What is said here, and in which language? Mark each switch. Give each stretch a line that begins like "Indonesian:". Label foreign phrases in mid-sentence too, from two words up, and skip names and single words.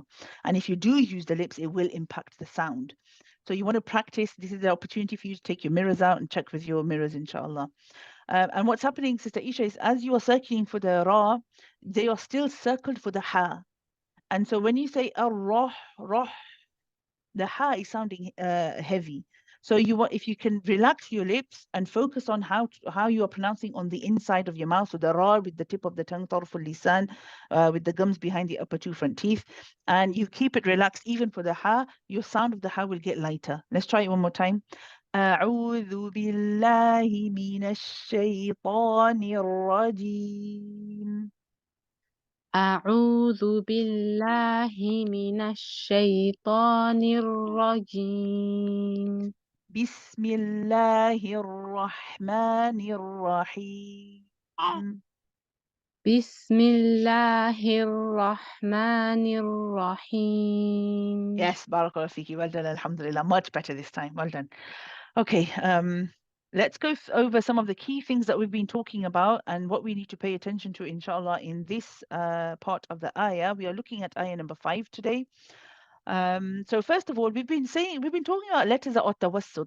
English: And if you do use the lips, it will impact the sound. So you want to practice. This is the opportunity for you to take your mirrors out and check with your mirrors, inshallah. And what's happening, Sister Isha, is as you are circling for the Ra, they are still circled for the Ha. And so when you say ar-Rah, Rah, the Ha is sounding heavy. So you want, if you can relax your lips and focus on how you are pronouncing on the inside of your mouth, so the Ra with the tip of the tongue,
Arabic: طرف اللسان,
English: with the gums behind the upper two front teeth, and you keep it relaxed even for the Ha, your sound of the Ha will get lighter. Let's try it one more time.
Arabic: أعوذ بالله من الشيطان الرجيم. أعوذ بالله من الشيطان الرجيم. بسم الله الرحمن الرحيم. بسم الله الرحمن الرحيم.
English: Yes,
Arabic: بارك الله فيك.
English: Well done, alhamdulillah. Much better this time. Well done. Okay, let's go over some of the key things that we've been talking about and what we need to pay attention to, inshallah, in this part of the ayah. We are looking at ayah number 5 today. So first of all, we've been talking about letters that are tawassut.